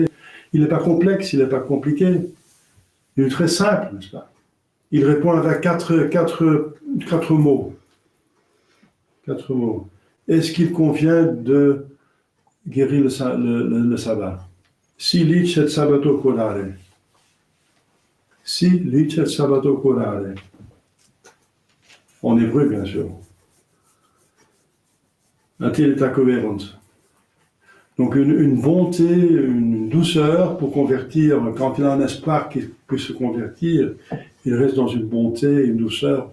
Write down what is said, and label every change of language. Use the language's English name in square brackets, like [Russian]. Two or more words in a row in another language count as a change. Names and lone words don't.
[French] Il n'est pas complexe, il n'est pas compliqué. Il est très simple, n'est-ce pas? Il répond avec quatre mots. 4 mots. Est-ce qu'il convient de guérir le sabbat? [Latin] Si licet sabbato curare. Si licet sabbato curare. [French] En hébreu, bien sûr. Attilita coverant. Donc une bonté, une douceur pour convertir. Quand il a un espoir qu'il puisse se convertir, il reste dans une bonté, une douceur.